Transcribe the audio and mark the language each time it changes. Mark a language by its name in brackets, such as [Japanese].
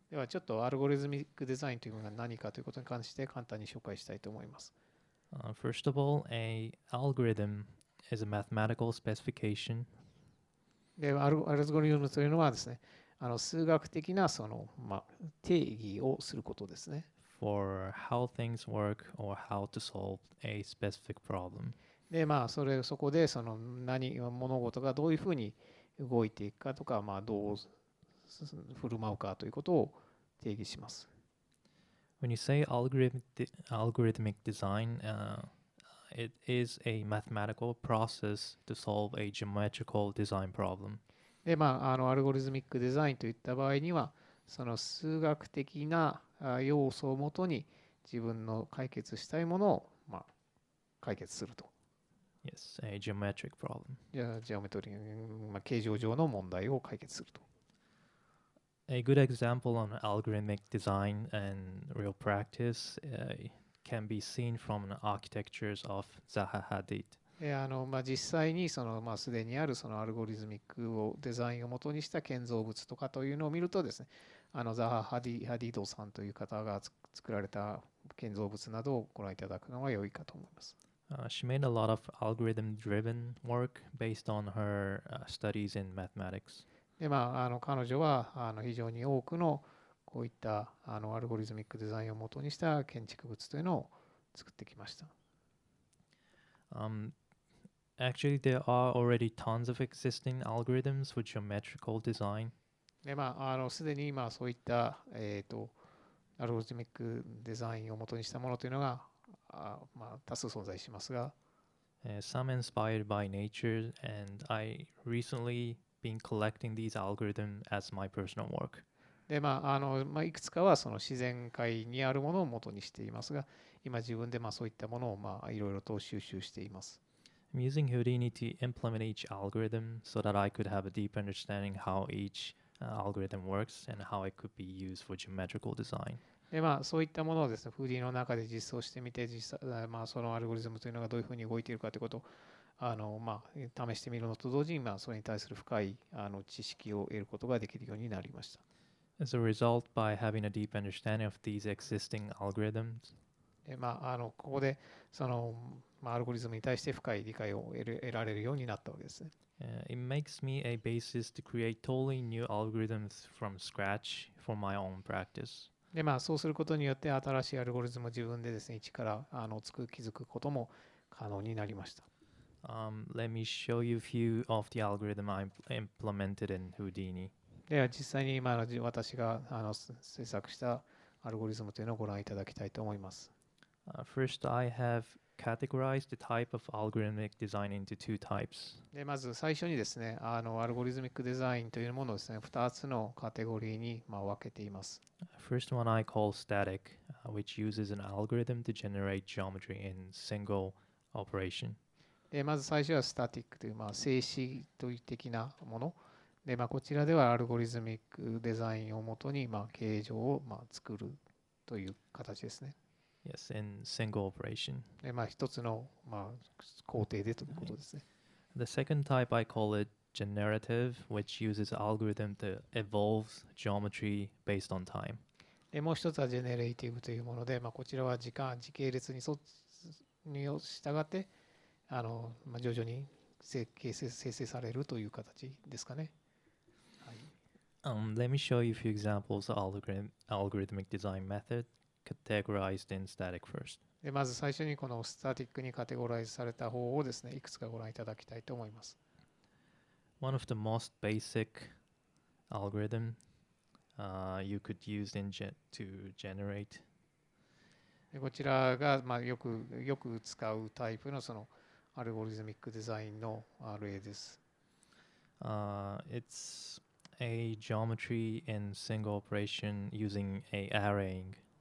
[Japanese] ではちょっとアルゴリズミックデザインというものが何かということに関して簡単に紹介したいと思います。 [English] First of all, an algorithm is a mathematical specification. [Japanese] でアルゴリズムというのはですね、数学的な定義をすることですね。 [English] For how things work or how to solve a specific problem. [Japanese] でそこで物事がどういうふうに動いていくかとか、どう振る舞うかということを定義します。 [English] When you say algorithmic design, it is a mathematical process to solve a geometrical design problem. [Japanese] で、アルゴリズミックデザインといった場合には、その数学的な要素をもとに自分の解決したいものを、解決すると。 [English] Yes, a geometric problem. [Japanese] ジオメトリー、形状上の問題を解決すると。 [English] A good example on algorithmic design and real practice can be seen from the architectures of Zaha Hadid. [Japanese] 実際にすでにあるそのアルゴリズミックデザインをもとにした建造物とかというのを見るとですね、ザハ・ハディドさんという方が作られた建造物などをご覧いただくのが良いかと思います。 [English] She made a lot of algorithm-driven work based on her studies in mathematics. [Japanese] で、彼女は非常に多くのこういったアルゴリズミックデザインをもとにした建築物というのを作ってきました。 [English] Actually, there are already tons of existing algorithms for geometrical design. [Japanese] で、すでに今そういった、アルゴリズミックデザインをもとにしたものというのが多数存在しますが、 [English] some inspired by nature, and I recently been collecting these algorithms as my personal work. [Japanese] で、いくつかはその自然界にあるものを元にしていますが、今自分でそういったものをいろいろと収集しています。 [English] I'm using Houdini to implement each algorithm so that I could have a deep understanding how each algorithm works and how it could be used for geometrical design. [Japanese] で、そういったものをですね、フーディの中で実装してみて、そのアルゴリズムというのがどういうふうに動いているかということを試してみるのと同時に、それに対する深い知識を得ることができるようになりました。 [English] As a result, by having a deep understanding of these existing algorithms, [Japanese] で、ここでその、アルゴリズムに対して深い理解を得られるようになったわけですね。 [English] it makes me a basis to create totally new algorithms from scratch for my own practice. [Japanese] で、そうすることによって新しいアルゴリズムを自分でですね、一から気づくことも可能になりました。 [English] Let me show you a few of the algorithm I implemented in Houdini. [Japanese] では実際に今私が制作したアルゴリズムというのをご覧いただきたいと思います。 [English] First, I have categorized the type of algorithmic design into two types. [Japanese] でまず最初にですね、アルゴリズミックデザインというものをですね、2つのカテゴリーに分けています。 [English] First one I call static, which uses an algorithm to generate geometry in single operation. [Japanese] でまず最初はスタティックという、静止的なもの。でこちらではアルゴリズミックデザインをもとに、形状を作るという形ですね。 [English] Yes, in single operation. [Japanese] で一つの、工程でということですね。 [English] The second type I call it generative, which uses algorithm to evolve geometry based on time. [Japanese] でもう一つはジェネレーティブというもので、こちらは時系列に従って徐々に生成されるという形ですかね。 [English] Let me show you a few examples of algorithmic design method categorized in static first. [Japanese] でまず最初にこのスタティックにカテゴライズされた方をですね、いくつかご覧いただきたいと思います。 [English] One of the most basic algorithm you could use to generate. [Japanese] でこちらが、よく使うタイプのそのアルゴリズミックデザインの例です。 [English] It's a geometry in single operation using a arraying.